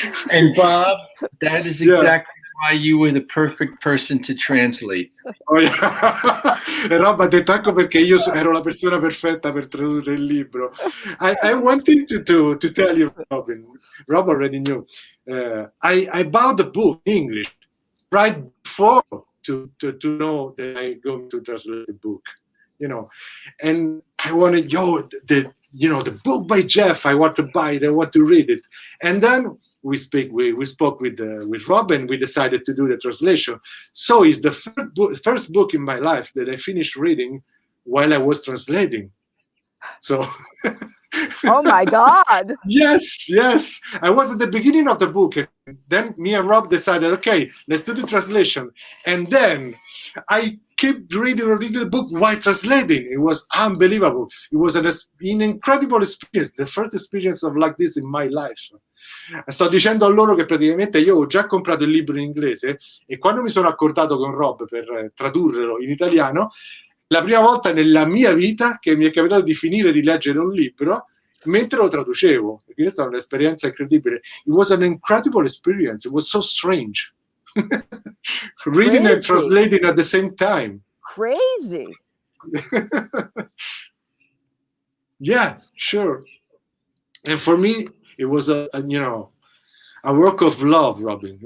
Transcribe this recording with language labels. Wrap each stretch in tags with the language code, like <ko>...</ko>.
<en>And Bob, that is exactly why you were the perfect person to translate. Oh, yeah.</en> <it>E Rob ha detto ecco perché io ero la persona perfetta per tradurre il libro.</it> <en>I wanted to tell you, Robyn. Rob already knew. I bought the book in English right before to know that I'm going to translate the book, and I wanted, the book by Jeff. I want to buy it. I want to read it. And then we spoke with Rob, and we decided to do the translation. So it's the first book in my life that I finished reading while I was translating. So. Oh my God. Yes. I was at the beginning of the book, and then me and Rob decided, okay, let's do the translation. And then I kept reading the book while translating. It was unbelievable. It was an incredible experience, the first experience of like this in my life.</en> <it>Sto dicendo a loro che praticamente io ho già comprato il libro in inglese, e quando mi sono accordato con Rob per tradurlo in italiano, la prima volta nella mia vita che mi è capitato di finire di leggere un libro mentre lo traducevo. Questa è stata un'esperienza incredibile.</it> <en>It was an incredible experience. It was so strange. Reading and translating at the same time. Crazy. Yeah, sure. And for me, it was a work of love, Robyn.</en>